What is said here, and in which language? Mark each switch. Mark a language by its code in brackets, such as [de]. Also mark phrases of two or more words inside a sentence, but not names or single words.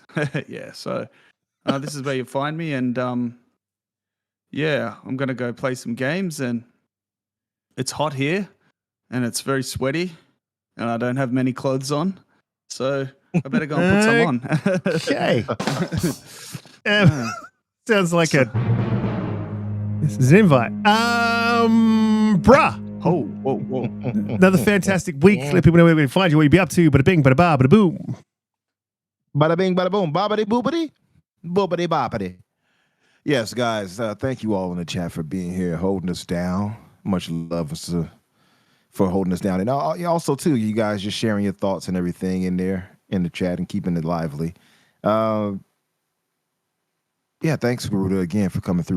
[en] Yeah, so this is where you find me, and yeah, I'm gonna go play some games, and it's hot here, and it's very sweaty, and I don't have many clothes on, so I better go and put some on. Okay. Sounds like this is an invite. Bruh. Oh, whoa. Another fantastic week. Let people know where we can find you, what you'll be up to. Bada bing, bada ba, bada boom. Bada bing, bada boom, bobbity boobity, boobity boppity. Yes, guys, thank you all in the chat for being here, holding us down. Much love for holding us down. And also, too, you guys just sharing your thoughts and everything in there in the chat and keeping it lively. Yeah, thanks, Garuda, again for coming through.